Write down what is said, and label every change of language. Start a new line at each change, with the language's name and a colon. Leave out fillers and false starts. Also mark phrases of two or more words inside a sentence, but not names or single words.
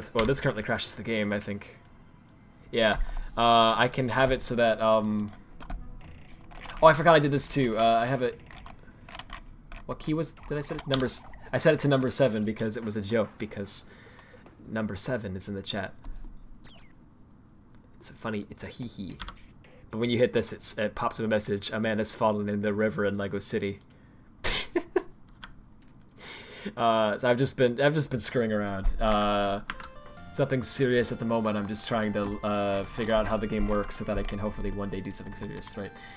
English: Well, this currently crashes the game, I think. Yeah, I can have it so that. Oh, I forgot I did this too. I have it. What key was? Did I set it? Numbers. I set it to number 7 because it was a joke. Because number 7 is in the chat. It's a funny. It's a hee hee. But when you hit this, it pops up a message. A man has fallen in the river in Lego City. So I've just been screwing around. It's nothing serious at the moment. I'm just trying to figure out how the game works so that I can hopefully one day do something serious, right?